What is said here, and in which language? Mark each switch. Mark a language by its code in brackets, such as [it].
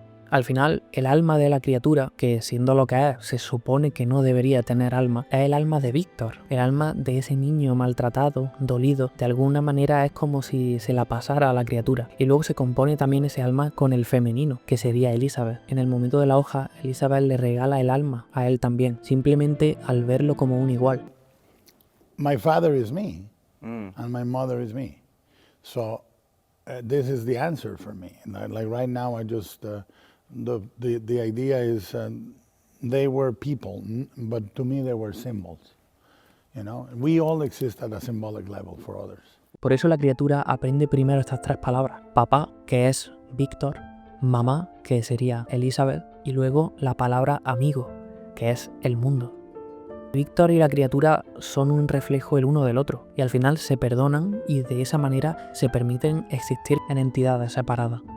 [es] Al final, el alma de la criatura, que siendo lo que es, se supone que no debería tener alma, es el alma de Víctor, el alma de ese niño maltratado, dolido. De alguna manera es como si se la pasara a la criatura. Y luego se compone también ese alma con el femenino, que sería Elizabeth. En el momento de la hoja, Elizabeth le regala el alma a él también, simplemente al verlo como un igual. [en] My father is me, and my mother is me. So this is the answer for me. And like right now, I just... The idea is they were people, but to me they were symbols. You know, we all exist at a symbolic level for others. [es] Por eso la criatura aprende primero estas tres palabras. Papá, que es Víctor, mamá, que sería Elizabeth, y luego la palabra amigo, que es el mundo. Víctor y la criatura son un reflejo el uno del otro, y al final se perdonan y de esa manera se permiten existir en entidades separadas.